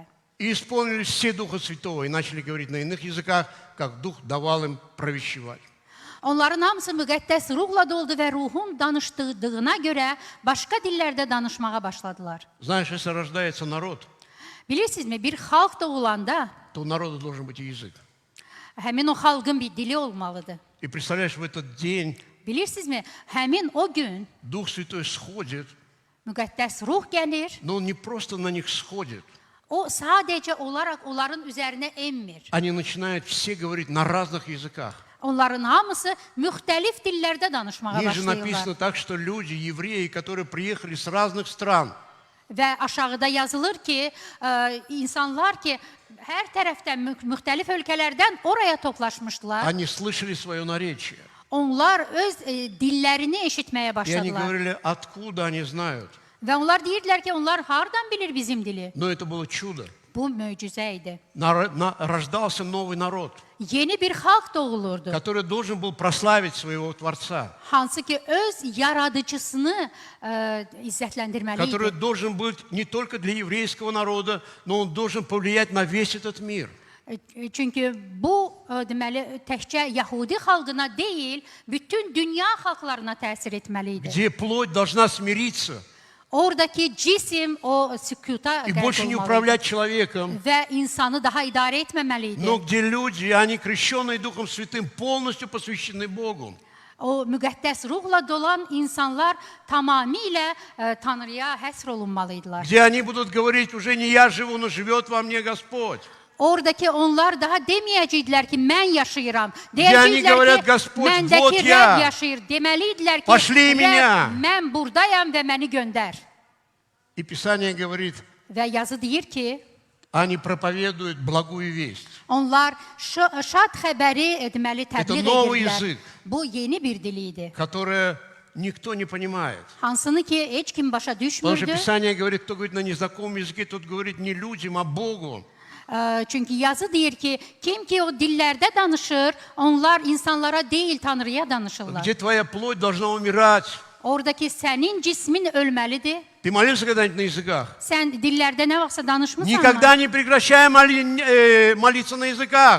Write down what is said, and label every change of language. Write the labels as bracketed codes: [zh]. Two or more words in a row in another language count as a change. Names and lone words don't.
[ru] И исполнились все Духа Святого, и начали говорить на иных языках, как Дух давал им провещевать. [az] Onların hamısı müqəddəs ruhla doldu və ruhun danışdırdığına görə başqa dillərdə danışmağa başladılar. [ru] Знаешь, если рождается народ, [az] Bilirsinizmi, bir xalq doğulanda [ru] то у народа должен быть и язык. [az] həmin o xalqın bir dili olmalıdır. [ru] И представляешь, в этот день [az] Bilirsinizmi, həmin o gün [ru] Дух Святой сходит, [az] müqəddəs ruh gəlir. [ru] но Он не просто на них сходит. [az] O sadəcə olaraq onların üzərinə enmir. [ru] Они начинают все говорить на разных языках. [az] Onların hamısı müxtəlif dillərdə danışmağa [ru] Ниже [az] başlayırlar. [ru] написано так, что люди, евреи, которые приехали с разных стран, [az] Və aşağıda yazılır ki, insanlar ki, hər tərəfdən müxtəlif ölkələrdən oraya toplaşmışdılar. [ru] они слышали свое наречие. [az] Onlar öz dillərini eşitməyə [ru] И они [az] başladılar. [ru] говорили, откуда они знают. [az] Və onlar deyirdilər ki, onlar hardan bilir bizim dili? [ru] Но это было чудо. [az] Bu möcüzə idi. [ru] Rождался новый народ, [az] Yeni bir xalq doğulurdu. [ru] который должен был прославить своего Творца, [az] Hansı ki öz yaradıcısını izzətləndirməli [ru] который [az] idi. [ru] должен быть не только для еврейского народа, но он должен повлиять на весь этот мир. [az] Çünki bu deməli təkcə Yəhudi xalqına deyil, bütün dünya xalqlarına təsir etməli idi. [ru] Где плоть должна смириться [az] Oradakı cisim o sükuta [ru] и [az] qərq [ru] больше не [az] olmalı [ru] управлять человеком, [az] və insanı daha idarə etməməli idi. [ru] но где люди, они крещенные Духом Святым, полностью посвящены Богу. [az] O müqəddəs ruhla dolan insanlar tamamilə Tanrıya həsr olunmalıdılar. [ru] Где они будут говорить, уже не я живу, но живет во мне Господь. [az] Oradakı onlar daha deməyəcəkdilər ki, mən yaşayıram. [ru] Yani говорят, [az] Deyəcəklər ki, [ru] Господь, [az] məndəki [ru] вот я. [az] Rəbb yaşayır. Deməlidirlər ki, [ru] Пошли меня. [az] Rəbb, mən buradayam və məni göndər. [ru] И Писание говорит, [az] Və yazı deyir ki, [ru] они проповедуют благую весть. [az] onlar şad xəbəri deməli təbliğ [ru] новый [az] edirlər. [ru] язык. [az] Bu yeni bir dil idi. [ru] Которое никто не понимает. [az] Hansını ki heç kim başa [ru] Потому что [az] düşmürdü. [ru] Писание говорит, кто говорит на незнакомом языке, тот говорит не людям, а Богу. [az] Çünki yazı deyir ki, kim ki o dillərdə danışır, onlar insanlara deyil, Tanrıya danışırlar. [ru] Где твоя плоть должна умирать. [az] Oradakı sənin cismin ölməlidir. [ru] Ты молился когда-нибудь на языках? [az] Sən dillərdə nə vaxtsa danışmısan [ru] Никогда [az] mı? [ru] не прекращай молиться на языках.